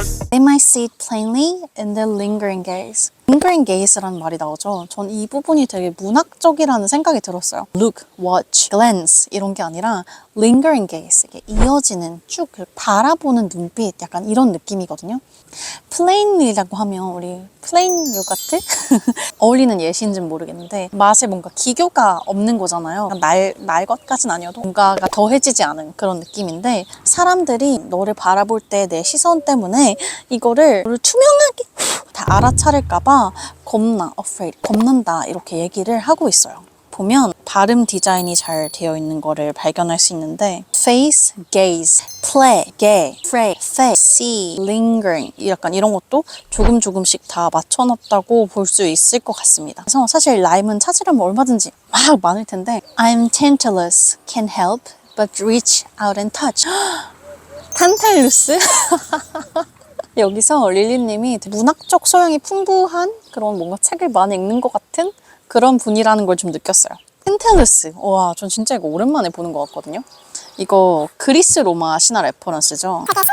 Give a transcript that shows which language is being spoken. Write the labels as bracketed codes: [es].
[en] They might see it plainly in the lingering gaze. [ko] lingering gaze라는 말이 나오죠. 전 이 부분이 되게 문학적이라는 생각이 들었어요. Look, watch, glance 이런 게 아니라 lingering gaze, 이게 이어지는 쭉 바라보는 눈빛, 약간 이런 느낌이거든요. plainly라고 하면 우리 플레인 요거트? 어울리는 예시인지는 모르겠는데 맛에 뭔가 기교가 없는 거잖아요. 날 것까지는 아니어도 뭔가가 더해지지 않은 그런 느낌인데, 사람들이 너를 바라볼 때 내 시선 때문에 이거를 투명하게 다 알아차릴까봐 겁난다 이렇게 얘기를 하고 있어요. 보면 발음 디자인이 잘 되어 있는 거를 발견할 수 있는데 face, gaze, play, gay, phrase, face, see, lingering 약간 이런 것도 조금씩 다 맞춰놨다고 볼 수 있을 것 같습니다. 그래서 사실 라임은 찾으려면 얼마든지 막 많을 텐데 I'm tantalus, can help but reach out and touch. 탄탈루스? 여기서 릴리님이 문학적 소양이 풍부한 그런 뭔가 책을 많이 읽는 것 같은 그런 분이라는 걸 좀 느꼈어요. 탄탈루스. 와, 전 진짜 이거 오랜만에 보는 것 같거든요. 이거 그리스 로마 신화 레퍼런스죠.